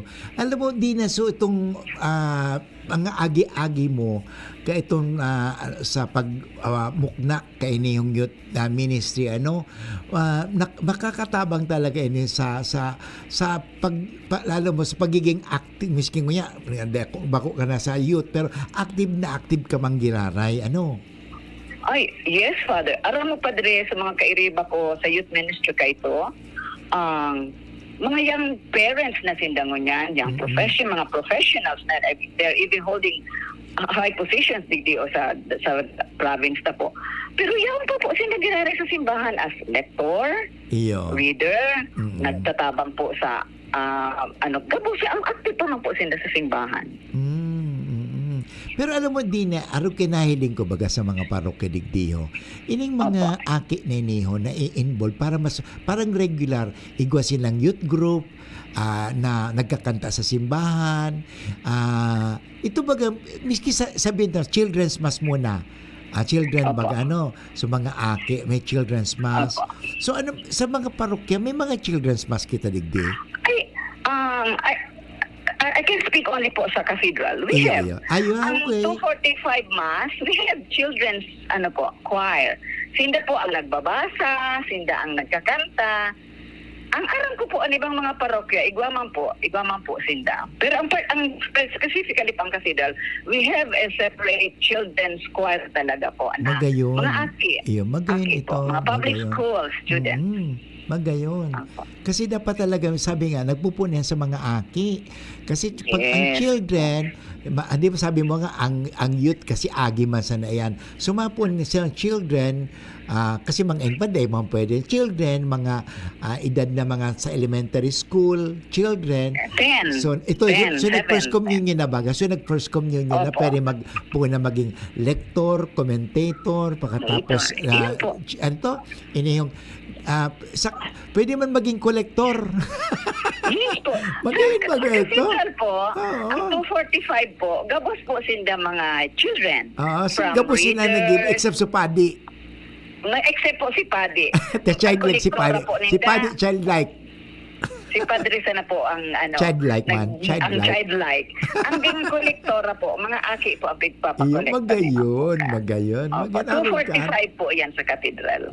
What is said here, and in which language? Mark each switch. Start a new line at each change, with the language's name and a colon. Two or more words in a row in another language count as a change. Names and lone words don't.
Bikol: Alam mo, Dina, so itong mga agi-agi mo ka itong sa pagmukna kay yung
English: youth ministry
Bikol: makakatabang talaga ini sa lalo mo sa pagiging active miskin mo niya bako ka na sa youth pero active ka mang giraray Ay,
English: yes, Father.
Bikol: Aram mo, Padre, sa mga kairiba ko sa
English: youth ministry
Bikol: ka ito, mga
English: young parents
Bikol: na sindangon yan, young mga professionals na
English: they're even holding high positions
Bikol: digdi o sa province na po. Pero yan po sila ginari sa simbahan as lector, reader, nagtatabang po sa gabo siya ang active pa man po sila sa simbahan. Pero alam mo, Dina, araw kinahiling ko baga sa mga parokya digdiho. Ining mga aki na iniho na i-involve para parang regular, igwa silang
English: youth group,
Bikol: na nagkakanta sa simbahan. Ito baga, miski sabihin na,
English: children's mass
Bikol: muna. Children baga so mga aki, may
English: children's mass.
Bikol: So sa mga parokya, may mga
English: children's mass
Bikol: kita digdi?
English: I can speak only po sa cathedral. We have ang 245 Mass, we have children's choir.
Bikol: Sinda po ang nagbabasa, sinda ang nagkakanta. Ang aram ko po, ibang mga parokya, igwa man po sinda.
English: Pero ang specifically pang cathedral, we have a separate children's choir
Bikol: talaga po. Magayon. Mga aki. Magayon ito. Po, mga
English: public school students.
Bikol: Magayon. Kasi dapat talaga, sabi nga, nagpupunan sa mga aki. Kasi pag ang children, di ba sabi mo nga, ang youth kasi agi man sana yan. Sumapon silang children, kasi mga enpaday, mga pwede. Children, mga edad na mga sa
English: elementary school,
Bikol: children. 10. So, nag-
English: first communion
Bikol: na baga. So, nag-
English: first communion
Bikol: na pwede maging lector, commentator, pagkatapos, pwede man maging kolektor. Yes po. Magayon ba ito? Ang 245 po, gabos po sinda mga children. Gabos sila nag-give except sa Padi. Except po si Padi.
English: The childlike si Padi. Si Padi, childlike.
Bikol: Si Padre sana po ang childlike man. Ang childlike. Ang ding kolektora po, mga aki po ang pagpapakolekta. Magayon. 245 po yan sa katedral.